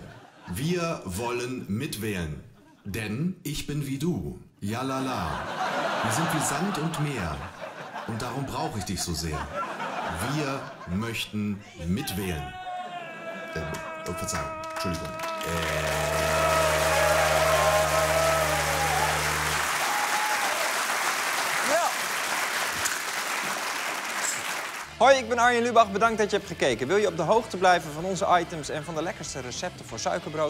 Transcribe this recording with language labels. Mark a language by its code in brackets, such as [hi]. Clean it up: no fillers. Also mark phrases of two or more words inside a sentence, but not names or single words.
[de] Wir wollen mitwählen. Denn ich bin wie du. Ja la la. Wir sind wie Sand und Meer. Und darum brauche ich dich so sehr. Wir möchten mitwählen. Verzeihung. Entschuldigung. [nl] Hoi, ik ben Arjen Lubach. Bedankt dat je hebt gekeken. Wil je op de hoogte blijven van onze items en van de lekkerste recepten voor suikerbrood?